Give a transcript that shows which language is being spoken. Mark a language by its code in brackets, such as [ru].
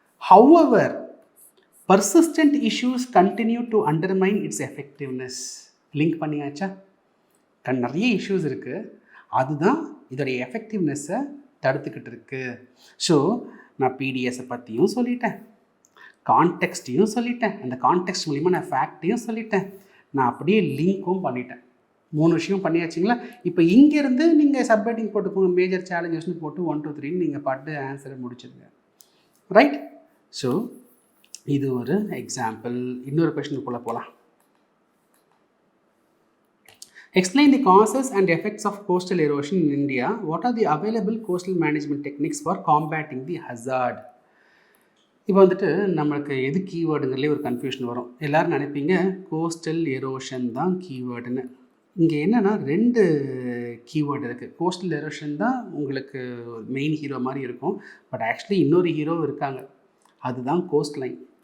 [en] However persistent issues continue to undermine its effectiveness. [ta] Link பண்ணியாச்சா? நிறைய issues இருக்குது, அதுதான் இதோடைய எஃபெக்டிவ்னஸை தடுத்துக்கிட்டு இருக்குது. ஸோ நான் பிடிஎஸை பற்றியும் சொல்லிட்டேன், கான்டெக்ஸ்ட்டையும் சொல்லிட்டேன், அந்த கான்டெக்ஸ்ட் மூலிமா நான் ஃபேக்டையும் சொல்லிட்டேன், நான் அப்படியே லிங்க்கும் பண்ணிட்டேன். 3 விஷயம் பண்ணியாச்சுங்களா? இப்போ இங்கேருந்து நீங்கள் சப்ஹெட்டிங் போட்டுக்கோங்க, மேஜர் சேலஞ்சஸ்னு போட்டு 1 2 3 நீங்கள் பாட்டு ஆன்சரை முடிச்சிடுங்க. ரைட். ஸோ இது ஒரு எக்ஸாம்பிள். இன்னொரு கொஸ்டினுக்குள்ளே போகலாம். [en] Explain the causes and effects of coastal erosion in India. What are the available coastal management techniques for combating the hazard? [ta] இப்போ வந்துட்டு நம்மளுக்கு எது கீவேர்டுங்கிறதுலே ஒரு கன்ஃபியூஷன் வரும். எல்லோரும் நினைப்பீங்க கோஸ்டல் எரோஷன் தான் கீவேர்டுன்னு. இங்கே என்னென்னா 2 கீவேர்டு இருக்குது. கோஸ்டல் எரோஷன் தான் உங்களுக்கு மெயின் ஹீரோ மாதிரி இருக்கும். பட் ஆக்சுவலி இன்னொரு ஹீரோ இருக்காங்க, அதுதான் கோஸ்ட் லைன்.